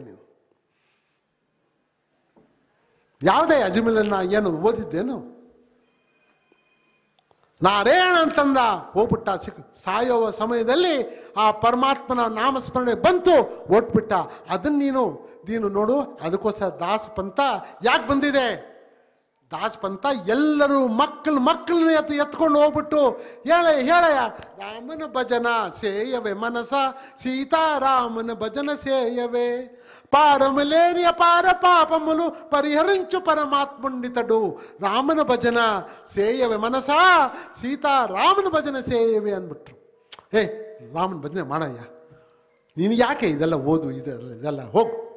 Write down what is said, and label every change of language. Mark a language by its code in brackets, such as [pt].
[kn] ನೀನು ಯಾವುದೇ ಅಜ್ಮೀಲನ್ನ ಏನು ಓದಿದ್ದೇನು? ನಾರಾಯಣ ಅಂತಂದ, ಹೋಗ್ಬಿಟ್ಟ. ಸಾಯೋ ಸಮಯದಲ್ಲಿ ಆ ಪರಮಾತ್ಮನ ನಾಮಸ್ಮರಣೆ ಬಂತು, ಓಟ್ಬಿಟ್ಟ. ಅದನ್ನು ನೀನು ನೋಡು. ಅದಕ್ಕೋಸ್ಕರ ದಾಸ ಪಂಥ ಯಾಕೆ ಬಂದಿದೆ? ದಾಸ ಪಂಥ ಎಲ್ಲರೂ ಮಕ್ಕಳನ್ನ ಎತ್ಕೊಂಡು ಹೋಗ್ಬಿಟ್ಟು ಹೇಳಯ್ಯ, [te] ರಾಮನ ಭಜನ ಸೇಯವೇ ಮನಸ, సీతారామన భజన సేయవే, పారములేని అపార పాపములు పరిహరించు పరమాత్ముండితడు. ರಾಮನ ಭಜನ ಸೇಯವೇ ಮನಸ, ಸೀತಾರಾಮನ ಭಜನ ಸೇಯವೇ [kn] ಅಂದ್ಬಿಟ್ರು. ರಾಮನ ಭಜನೆ ಮಾಡಯ್ಯ, ನೀನು ಯಾಕೆ ಇದೆಲ್ಲ ಓದು, ಇದೆಲ್ಲ ಹೋಗು.